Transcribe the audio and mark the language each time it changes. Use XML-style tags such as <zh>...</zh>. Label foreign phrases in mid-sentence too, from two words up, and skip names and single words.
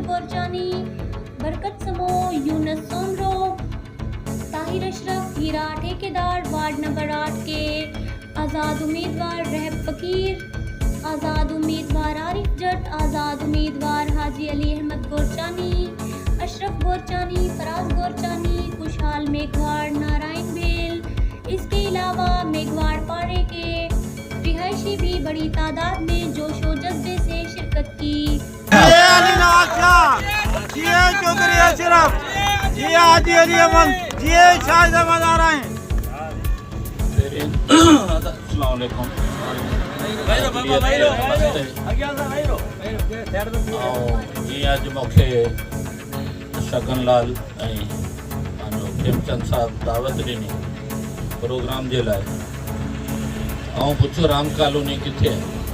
<ur>گورچانی، برکت سمو، یونس سومرو، طاہر اشرف، ہیرا ٹھیکیدار، وارڈ نمبر 8 کے آزاد امیدوار رحب فقیر، آزاد امیدوار عارف جٹ، آزاد امیدوار حاجی علی احمد گورچانی، اشرف گورچانی، فراز گورچانی، خوشحال میگھواڑ، نارائن بھیل، اس کے علاوہ میگھواڑ پاڑے کے رہائشی بھی بڑی تعداد میں جوش و جذبے سے شرکت کی۔ علی نواز شاہ، چودھری اشرف، حاجی علی احمد، شاہد احمد ارائیں۔ السلام علیکم۔</ur> <sd>اج मूंखे शगन लाल ऐं पंहिंजो खेमचंद साहब दावत ॾिनी प्रोग्राम जे लाइ। ऐं पुछियो राम कॉलोनी किथे आहे।</sd>